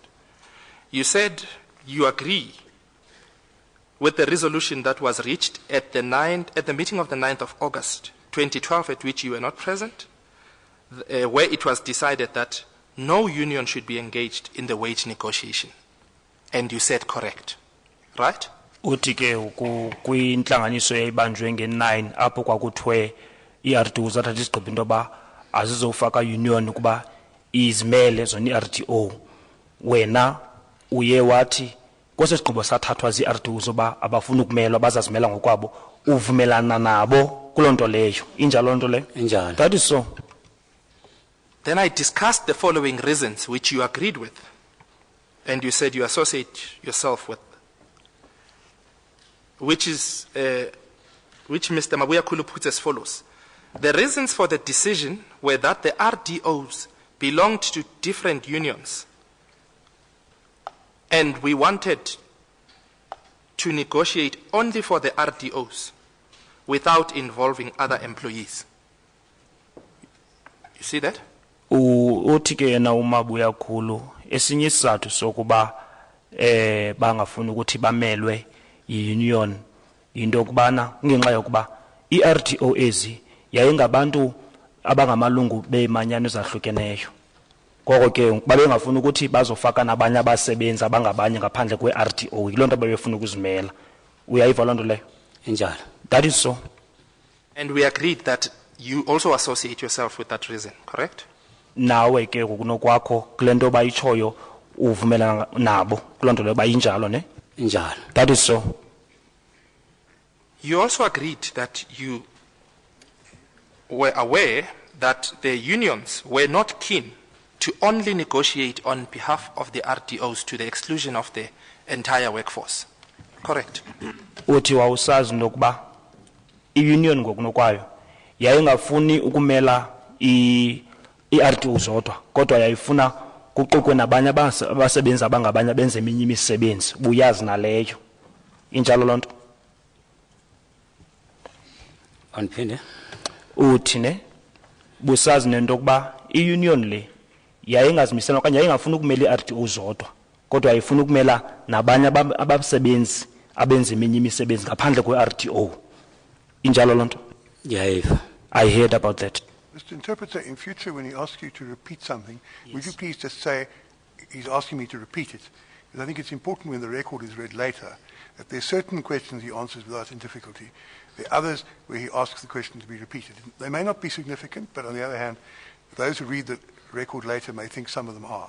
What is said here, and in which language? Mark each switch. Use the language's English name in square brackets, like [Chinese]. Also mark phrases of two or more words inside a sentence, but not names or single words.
[English] You said you agree with the resolution that was reached at the meeting of the 9th of August 2012, at which you were not present, where it was decided that no union should be engaged in the wage negotiation. And you said correct, right? [Xhosa] Uthi ke kwinhlanganiso eyayibanjwe nge-9 apho kwakuthiwe i-RTO zathatha isigqibo into yoba azizofaka union ukuba izimele zona i-RTO. Wena uye wathi kwesi sigqibo sathathwa zii-RTO zoba abafuna ukumelwa bazazimela ngokwabo, uvumelana nabo kuloo nto leyo. Injalo nto leyo? Injalo. [English] That is so. Then I discussed the following reasons which you agreed with, and you said you associate yourself with, which Mr. Mabuya Kulu puts as follows. The reasons for the decision were that the RDOs belonged to different unions, and we wanted to negotiate only for the RDOs without involving other employees. You see that? [Xhosa] Uthi ke yena uMabuya Khulu esinye isizathu sokuba bangafuni ukuthi bamelwe i-union into kubana ngenxa yokuba i-RTO ezi yayingabantu abangamalungu beemanyano ezahlukeneyo. Ngoko ke babengafuni ukuthi bazofaka nabanye abasebenzi abangabanye ngaphandle kwe-RTO. Yiloo nto babefuna ukuzimela. Uyayiva loo nto leyo? Injalo. [English] That is so. And we agreed that you also associate yourself with that reason, correct? [Xhosa] Nawe ke kunokwakho kule nto bayitshoyo uvumelana nabo kuloo nto leyo bayinjalo ne? Injalo. [English] That is so. You also agreed that you were aware that the unions were not keen to only negotiate on behalf of the RDOs to the exclusion of the entire workforce, correct? [Xhosa] Uthi wawusazi nokuba i-union ngokunokwayo yayingafuni ukumela i-RTO zodwa kodwa yayifuna kuqukwe nabanye abasebenzi abangabanye benze eminye imisebenzi. Buyazi naleyo. Injalo loo nto? Andiphinde. Uthi ne busazi nento yokuba i-union le yayingazimisela okanye yayingafuni ukumela i-RTO zodwa kodwa yayifuna ukumela nabanye abasebenzi abenza eminye imisebenzi ngaphandle kwe-RTO. Injalo loo nto? Yayiva. [English] I heard about that. Mr. Interpreter, in future when he asks you to repeat something, would you please just say, he's asking me to repeat it? Because I think it's important when the record is read later that there are certain questions he answers without any difficulty. There are others where he asks the question to be repeated. They may not be significant, but on the other hand, those who read the record later may think some of them are.